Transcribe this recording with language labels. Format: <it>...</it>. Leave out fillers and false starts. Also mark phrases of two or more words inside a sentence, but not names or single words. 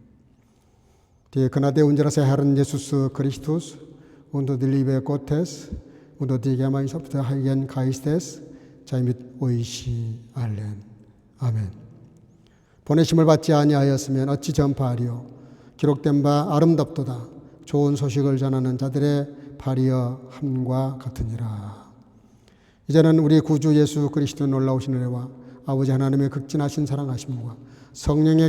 <de>Die Gnade unseres Herrn Jesus Christus und die Liebe Gottes und die Gemeinschaft des Heiligen Geistes sei mit euch allen.</de> <ko>아멘. 보내심을 받지 아니하였으면 어찌 전파하리요. 기록된 바 아름답도다. 좋은 소식을 전하는 자들의 발이여 함과 같으니라. 이제는 우리 구주 예수 그리스도 놀라우신 은혜와 아버지 하나님의 극진하신 사랑하심과 성령의</ko>